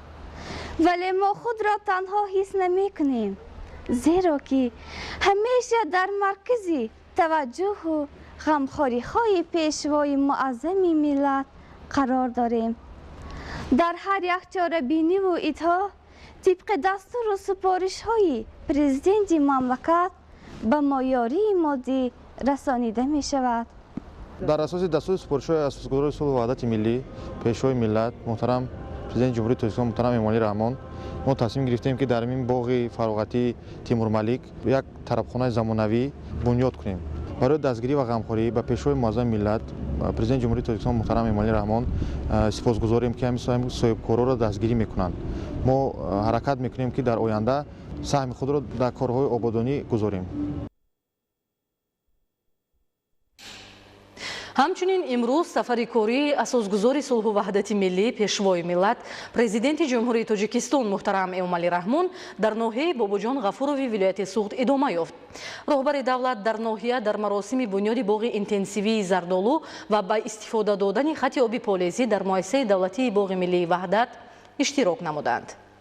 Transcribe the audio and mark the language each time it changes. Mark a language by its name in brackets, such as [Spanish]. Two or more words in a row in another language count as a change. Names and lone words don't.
[Tajik] вале мо худро танҳо ҳис намекунем, зеро ки ҳамеша дар маркази таваҷҷӯҳу ғамхориҳои пешвои муаззами миллат қарор дорем. дар ҳар як чорабиниву итоъ тибқи дастуру супоришҳои президенти мамлакат ба мо ёрии моддӣ расонида мешавад. дар асоси дастур супоришҳои асосгузори сулҳ ва ваҳдати миллӣ пешвои миллат муҳтарам президенти ҷумҳурии Тоҷикистон муҳтарам Имомалӣ Раҳмон мо тасмим гирифтем ки дар ин боғи фарогатии Темурмалик як тарабхонаи замонавӣ бунёд кунем. барои дастгирӣ ва ғамхорӣ ба пешвои муаззами миллат президенти ҷумҳурии Тоҷикистон муҳтарам Имомалӣ Раҳмон сипосгузорем ки ҳамин соҳибкорҳо ро дастгирӣ мекунанд. мо ҳаракат мекунем ки дар оянда саҳми худ ро дар корҳои ободонӣ гузорем. ҳамчунин имрӯз сафари кории асосгузори сулҳу ваҳдати миллӣ пешвои миллат президенти ҷумҳурии тоҷикистон муҳтарам эмомалӣ раҳмон дар ноҳияи бобоҷон ғафурови вилояти суғд идома ёфт. роҳбари давлат дар ноҳия дар маросими бунёди боғи интенсивии зардолу ва ба истифода додани хати оби полезӣ дар муассисаи давлатии боғи миллии ваҳдат иштирок намуданд.